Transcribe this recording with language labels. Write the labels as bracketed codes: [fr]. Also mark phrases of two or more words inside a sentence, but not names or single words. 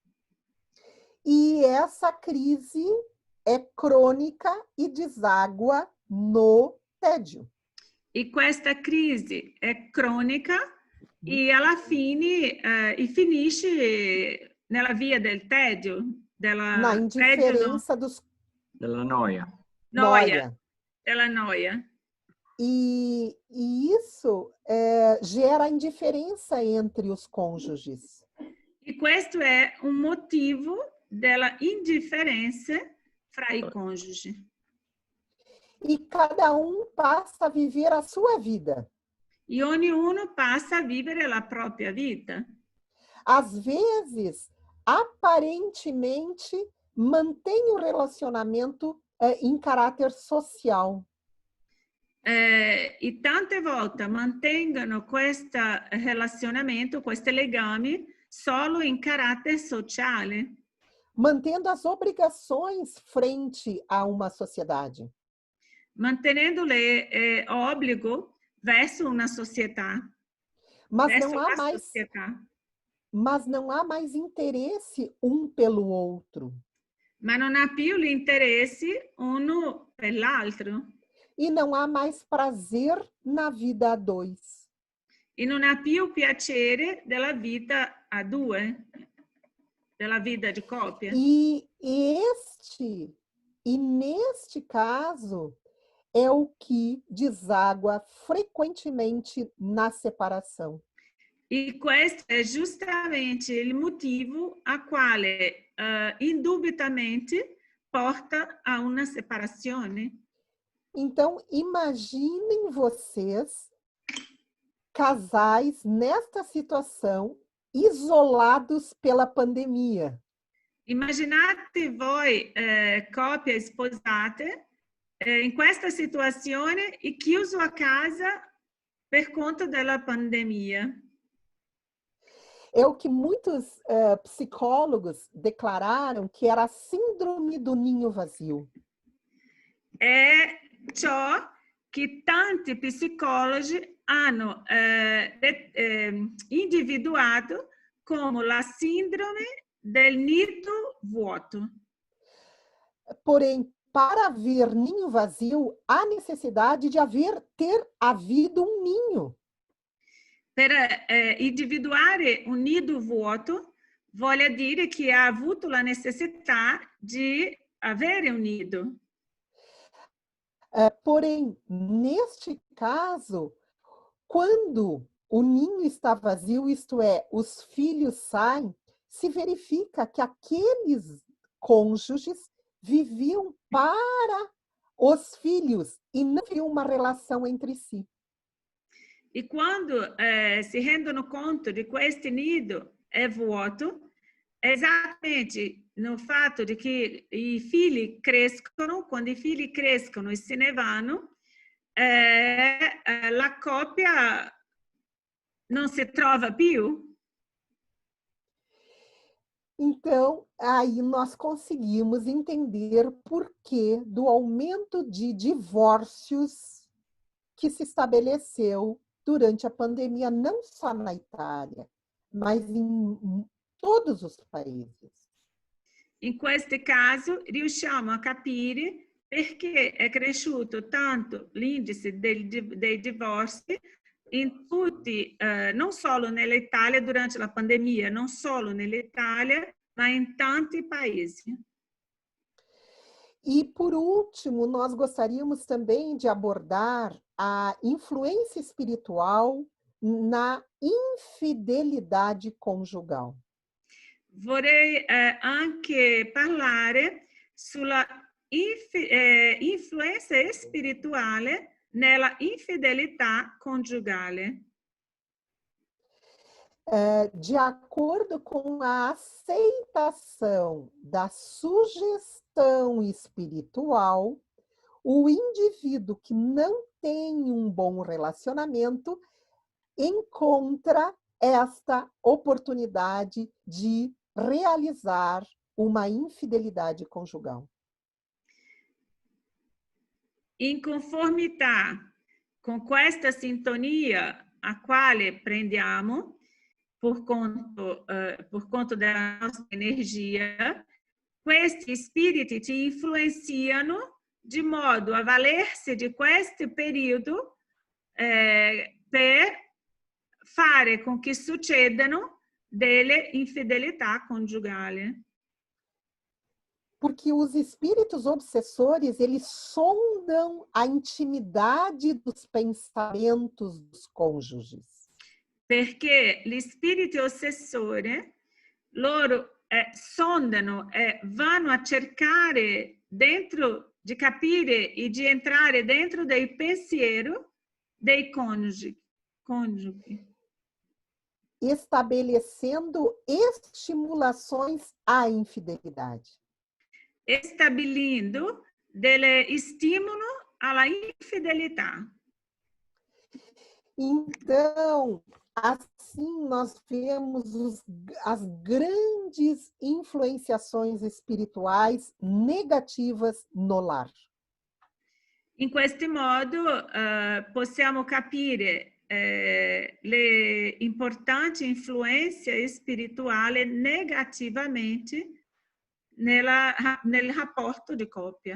[pt] E essa crise é crônica e deságua no tédio. [it] E questa crisi è cronica e alla fine finisce nella via del tedio, [pt] Na [it] tedio no, [pt] indiferença dos [it] Della noia. noia, noia. della noia. [pt] E isso gera indiferença entre os cônjuges. [it] E questo è un motivo della indifferenza fra i cônjugi. [pt] E cada passa a viver a sua vida. [it] E ognuno passa a vivere la propria vita. [pt] Às vezes, aparentemente, mantém o relacionamento em caráter social. [it] E tante volte mantengono questo relazionamento, questi legami, solo in carattere sociale. [pt] Mantendo as obrigações frente a uma sociedade. [it] Mantenendo le obbligo verso una società. [pt] Mas não há mais interesse um pelo outro. [it] Ma non ha più l'interesse uno per l'altro. [pt] E não há mais prazer na vida a dois. [it] E non ha più piacere della vita a due, della vita di coppia. [pt] E neste caso é o que deságua frequentemente na separação. [it] E questo è giustamente il motivo a quale indubbiamente porta a una separazione. [pt] Então, imaginem vocês, casais nesta situação, isolados pela pandemia. [it] Immaginate voi coppie sposate in questa situazione e chiuso a casa per conto della pandemia. [pt] É o que muitos psicólogos declararam que era a síndrome do ninho vazio. [it] È ciò che tanti psicologi hanno individuato come la síndrome del nido vuoto. [pt] Porém, para haver ninho vazio, há necessidade de ter havido um ninho. [it] Per individuare un nido vuoto vuol dire che ha avuto la necessità di avere un nido. [pt] Porém, neste caso, quando o ninho está vazio, isto é, os filhos saem, se verifica que aqueles cônjuges viviam para os filhos e não viviam uma relação entre si. [it] E quando si rendono conto di questo nido è vuoto, è esattamente no fatto di che i figli crescono, quando i figli crescono e se ne vanno, la coppia non si trova più. [pt] Então, aí nós conseguimos entender por que do aumento de divórcios que se estabeleceu durante a pandemia, não só na Itália, mas em todos os países. [it] In questo caso riusciamo a capire perché è cresciuto tanto l'indice dei divorzi in tutti, non solo nell'Italia durante la pandemia, non solo nell'Italia, ma in tanti paesi. [pt] E, por último, nós gostaríamos também de abordar a influência espiritual na infidelidade conjugal. [it] Vorrei anche parlare sulla influenza spirituale nella infidelità conjugale. [pt] De acordo com a aceitação da sugestão espiritual, o indivíduo que não tem um bom relacionamento encontra esta oportunidade de realizar uma infidelidade conjugal. [it] In conformità con questa sintonia a quale prendiamo por conto della nostra energia, questi spiriti ci influenziano di modo a valersi di questo periodo per fare con che succedano delle infidelità conjugali. [pt] Porque os espíritos obsessores, eles sondam a intimidade dos pensamentos dos cônjuges. [it] Perché gli spiriti ossessori, loro sondano e vanno a cercare dentro, di capire e di entrare dentro dei pensieri dei coniugi. [pt] Estabelecendo estimulações à infidelidade. [it] Stabilindo delle estímulo alla infidelità. [pt] Então, assim nós vemos as grandes influenciações espirituais negativas no lar. [it] In questo modo possiamo capire le importanti influenze spirituali negativamente nel rapporto di coppia.